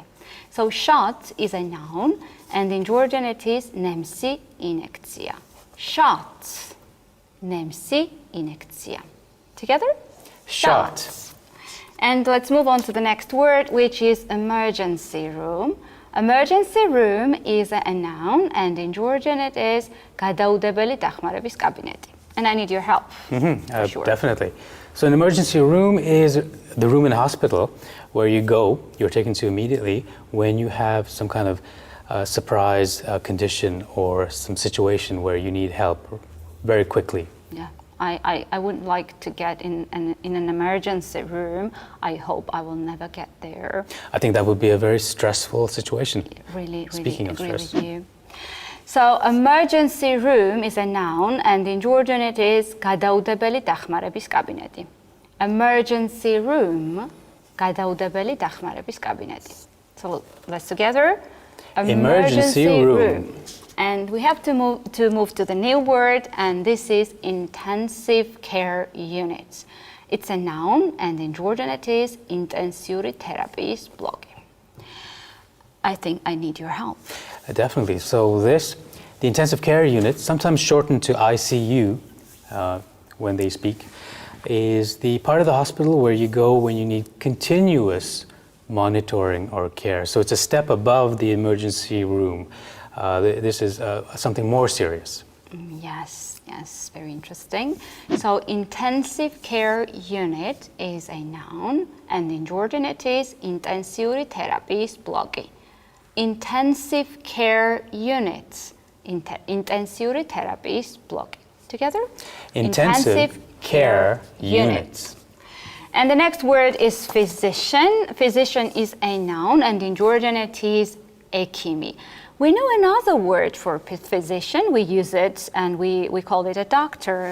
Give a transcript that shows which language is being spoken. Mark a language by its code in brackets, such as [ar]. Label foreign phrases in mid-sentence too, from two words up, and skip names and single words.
[en] So shot is a noun, and in Georgian it is [ka] ნემსი ინექცია. [en] Shot, [ka] ნემსი ინექცია. [en] Together? Shot. And let's move on to the next word, which is emergency room. Emergency room is a noun, and in Georgian it is [ka] გადაუდებელი დახმარების კაბინეტი. [en] And I need your help. Sure. Definitely. So an emergency room is the room in a hospital where you go, you're taken to immediately when you have some kind of surprise condition or some situation where you need help very quickly. Yeah. I wouldn't like to get in an emergency room. I hope I will never get there. I think that would be a very stressful situation. Really Speaking of agree stress. with you. So emergency room is a noun, and in Georgian it is [ka] გადაუდებელი დახმარების კაბინეტი. [en] Emergency room, [ka] გადაუდებელი დახმარების კაბინეტი. [en] So let's together. Emergency room. And we have to move to the new word, and this is intensive care unit. It's a noun, and in Georgian it is [ka] ინტენსიური თერაპიის ბლოკი. [en] I think I need your help. Definitely. So the intensive care unit, sometimes shortened to ICU when they speak, is the part of the hospital where you go when you need continuous monitoring or care. So it's a step above the emergency room. This is something more serious. Yes, very interesting. So intensive care unit is a noun, and in Georgian it is [ka] ინტენსიური თერაპიის ბლოკი. [en] Intensive care unit, [ka] ინტენსიური თერაპიის ბლოკი. [en] Together? Intensive care unit. And the next word is physician. Physician is a noun, and in Georgian it is ekimi. We know another word for physician. We use it and we call it a doctor.